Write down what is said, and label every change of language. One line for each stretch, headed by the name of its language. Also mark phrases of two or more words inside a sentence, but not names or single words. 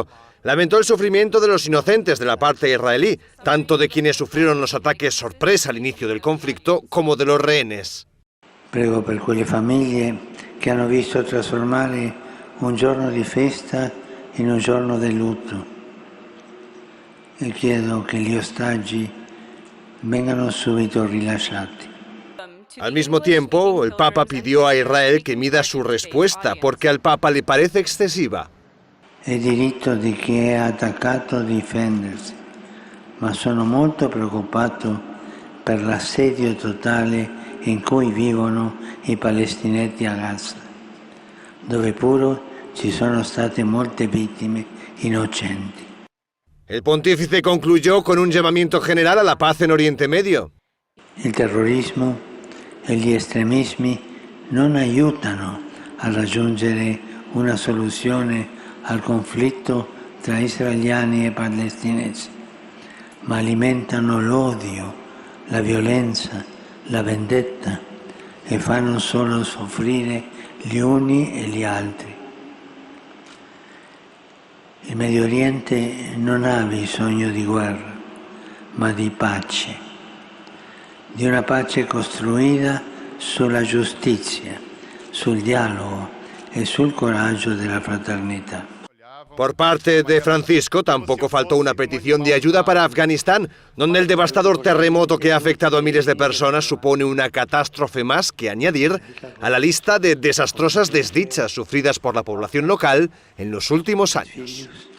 Spanish: Lamentó el sufrimiento de los inocentes de la parte israelí, tanto de quienes sufrieron los ataques sorpresa al inicio del conflicto como de los rehenes.
Italian: Prego per quelle famiglie che hanno visto trasformare un giorno di festa in un giorno di lutto e chiedo che gli ostaggi vengano subito rilasciati.
Spanish: Al mismo tiempo, el Papa pidió a Israel que mida su respuesta, porque al Papa le parece excesiva.
Italian: È diritto di chi è attaccato difendersi, ma sono molto preoccupato per l'assedio totale in cui vivono i palestinesi a Gaza, dove pure ci sono state molte vittime innocenti.
Spanish: El pontífice concluyó con un llamamiento general a la paz en Oriente Medio.
Italian: Il terrorismo e gli estremismi non aiutano a raggiungere una soluzione al conflitto tra israeliani e palestinesi, ma alimentano l'odio, la violenza, la vendetta e fanno solo soffrire gli uni e gli altri. Il Medio Oriente non ha bisogno di guerra, ma di pace, di una pace costruita sulla giustizia, sul dialogo e sul coraggio della fraternità.
Spanish: Por parte de Francisco tampoco faltó una petición de ayuda para Afganistán, donde el devastador terremoto que ha afectado a miles de personas supone una catástrofe más que añadir a la lista de desastrosas desdichas sufridas por la población local en los últimos años.